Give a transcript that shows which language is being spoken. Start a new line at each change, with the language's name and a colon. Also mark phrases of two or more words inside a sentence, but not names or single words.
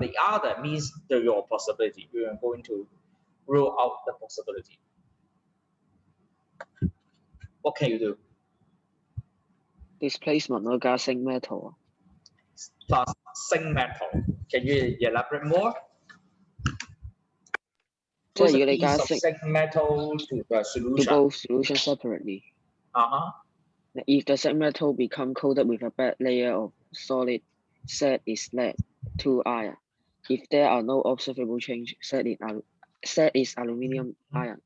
English: The other means your possibility. You are going to rule out the possibility. What can you do?
Cantonese: displacement 咯，加
English: zinc metal
Cantonese: 啊。
English: Plus zinc metal. Can you elaborate more?
Cantonese: 即係如果你
English: Piece 加 of zinc zinc metal to the to solution. both solution separately. If the zinc metal become coated with a bad layer of solid, Z is lead two ion. If there are no observable change, Z is aluminium ion.